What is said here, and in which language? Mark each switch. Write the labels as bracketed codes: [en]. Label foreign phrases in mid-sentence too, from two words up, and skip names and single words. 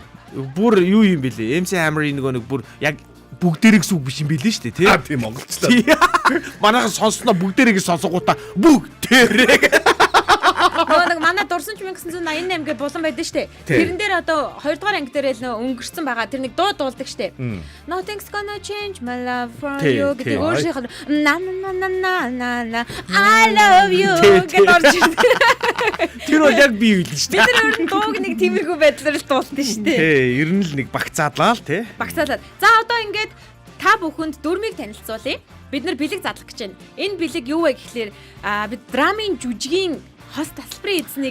[mn] бүр юу юм бэлээ? MC Hammer-ийн нөгөө нэг бүр яг бүгдээрээ гэсэн үг биш юм бэлээ шүү дээ тий. тийм монголчлаа. Манайхан сонссноо бүгдээрээ гэж сонсонгуудаа бүгдээрээ. Нэг манай дурсан ч 1988 гэдэг булан байдаг штэ. Тэрэн дээр одоо 2 дугаар анги дээр л өнгөрсөн байгаа. Тэр нэг дуу дуулдаг штэ. Nothing's gonna change my love for you гэдэг өөрөөх нь на [en] I love you [mn] гэдэг орж ирдэг. Тэр бол яг би хэлнэ штэ. Бид нар өөр нь дууг нэг тиймэрхүү байдлаар л дуулдаг штэ. Тий, ер нь л нэг багцаадлаа л тий. Багцаалаад. За одоо ингээд та бүхэнд дөрмийг танилцуулъя. Бид нар бэлэг задлах гэж байна. Энэ бэлэг юу вэ гэхлээр бид драмын жүжигийн хост тасалбарын эзнийг